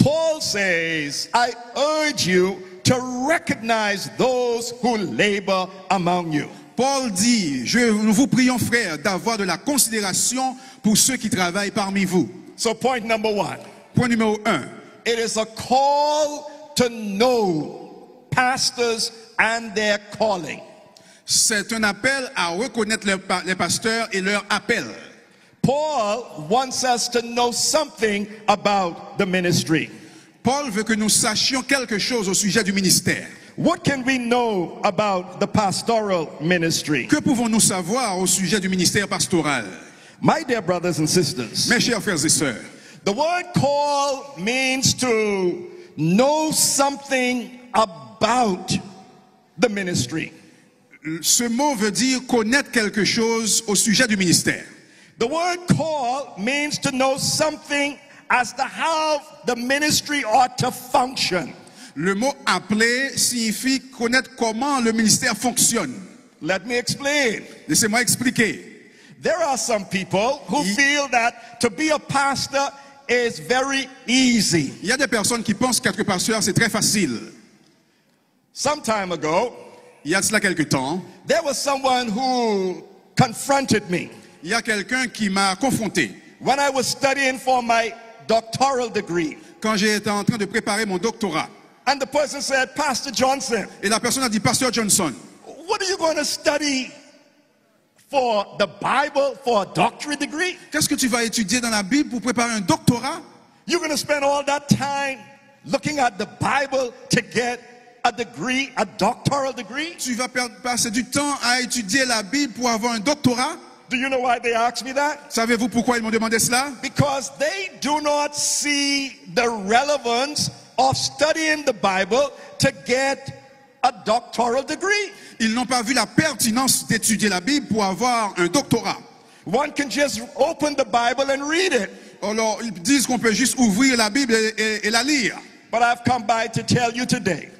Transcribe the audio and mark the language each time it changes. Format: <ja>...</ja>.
<en>Paul says, I urge you to recognize those who labor among you.</en> <fr>Paul dit, nous vous prions frères d'avoir de la considération pour ceux qui travaillent parmi vous.</fr> <en>So point number 1,</en> <fr>Point numéro 1.</fr> <en>it is a call to know pastors and their calling.</en> <fr>C'est un appel à reconnaître les pasteurs et leur appel.</fr> <en>Paul wants us to know something about the ministry.</en> <fr>Paul veut que nous sachions quelque chose au sujet du ministère.</fr> <en>What can we know about the pastoral ministry?</en> <fr>Que pouvons-nous savoir au sujet du ministère pastoral?</fr> <en>My dear brothers and sisters,</en> <fr>Mes chers frères et sœurs,</fr> <en>the word call means to know something about the ministry.</en> <fr>ce mot veut dire connaître quelque chose au sujet du ministère.</fr> <en>The word call means to know something as to how the ministry ought to function.</en> <fr>Le mot appeler signifie connaître comment le ministère fonctionne.</fr> <en>Let me explain.</en> <fr>Laissez-moi expliquer.</fr> <en>There are some people who feel that to be a pastor is very easy.</en> <fr>Il y a des personnes qui pensent qu'être pasteur c'est très facile.</fr> <en>Some time ago,</en> <fr>Il y a de cela quelque temps,</fr> <en>there was someone who confronted me</en> <fr>il y a quelqu'un qui m'a confronté.</fr> <en>when I was studying for my doctoral degree.</en> <fr>Quand j'étais en train de préparer mon doctorat,</fr> <en>And the person said, Pastor Johnson,</en> <fr>et la personne a dit, Pasteur Johnson,</fr> <en>what are you going to study for the Bible for a doctorate degree?</en> <fr>qu'est-ce que tu vas étudier dans la Bible pour préparer un doctorat?</fr> <en>You're going to spend all that time looking at the Bible to get a degree, a doctoral degree?</en> <fr>Tu vas passer du temps à étudier la Bible pour avoir un doctorat?</fr> <en>Do you know why they asked me that?</en> <fr>Savez-vous pourquoi ils m'ont demandé cela?</fr> <en>Because they do not see the relevance of studying the Bible to get a doctoral degree.</en> <fr>Ils n'ont pas vu la pertinence d'étudier la Bible pour avoir un doctorat.</fr> <en>One can just open the Bible and read it.</en> <fr>Alors, ils disent qu'on peut juste ouvrir la Bible et la lire.</fr> <en>But I've come by to tell you today,</en>